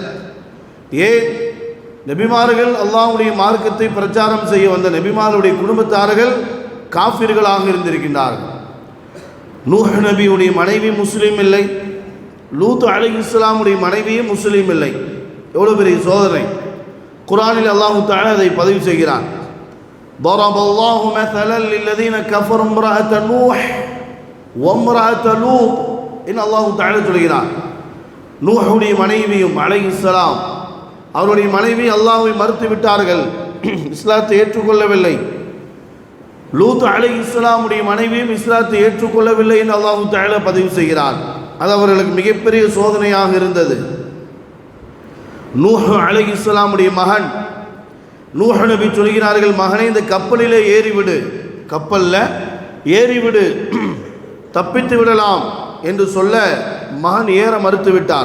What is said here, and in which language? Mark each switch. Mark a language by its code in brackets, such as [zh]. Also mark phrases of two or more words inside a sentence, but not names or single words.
[ta] ஏன் நபிமார்கள் அல்லாஹ்வுடைய மார்க்கத்தை பிரச்சாரம் செய்ய வந்த நபிமார்களுடைய குடும்பத்தார்கள் காஃபிர்களாக இருந்திருக்கின்றார்கள். நூஹ் நபியுடைய மனைவி முஸ்லீம் இல்லை, லூத் அலைஹிஸ்ஸலாமுடைய மனைவியும் முஸ்லீம் இல்லை. எவ்வளவு பெரிய சோதனை! குர்ஆனில் [ar] الله تعالى [ta] அதை பதிவு செய்கிறான். [ar] ضرب الله مثلا للذين كفروا امرأة نوح وامرأة لوط. إن الله تعالى [ta] சொல்கிறான், நூஹுடைய மனைவியும் அலைஹிஸ்ஸலாம் அவருடைய மனைவி அல்லாஹ்வை மறுத்து விட்டார்கள், இஸ்லாத்தை ஏற்றுக்கொள்ளவில்லை. லூத் அலைஹிஸ்ஸலாமுடைய மனைவியும் இஸ்லாத்தை ஏற்றுக்கொள்ளவில்லை என்று [ar] الله تعالى [ta] பதிவு செய்கிறான். அது அவர்களுக்கு மிகப்பெரிய சோதனையாக இருந்தது. நூஹ் அலைஹிஸ்ஸலாமுடைய மகன் நூஹ் நபி சொல்கிறார்கள், மகனே இந்த கப்பலிலே ஏறிவிடு, கப்பலில் ஏறிவிடு, தப்பித்து விடலாம் என்று சொல்ல மகன் ஏற மறுத்து விட்டார்.